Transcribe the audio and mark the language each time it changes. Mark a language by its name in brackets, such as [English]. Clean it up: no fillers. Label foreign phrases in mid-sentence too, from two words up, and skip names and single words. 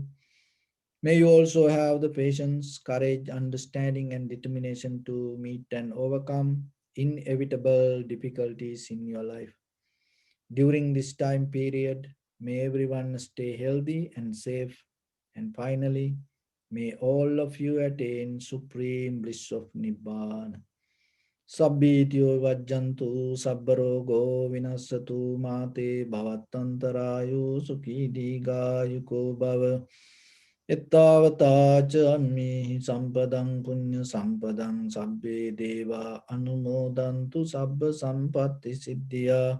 [English] May you also have the patience, courage, understanding and determination to meet and overcome inevitable difficulties in your life. during this time period. May everyone stay healthy and safe. And finally, may all of you attain supreme bliss of Nibbana. [Pali] Sabbityo vajjantu sabbarogo vinasatu mate bhavattantarayo sukhi digayuko bhava. Ettavata ca ammihi sampadang punya sampadang sabbe deva anumodantu sabba sampatti siddhya.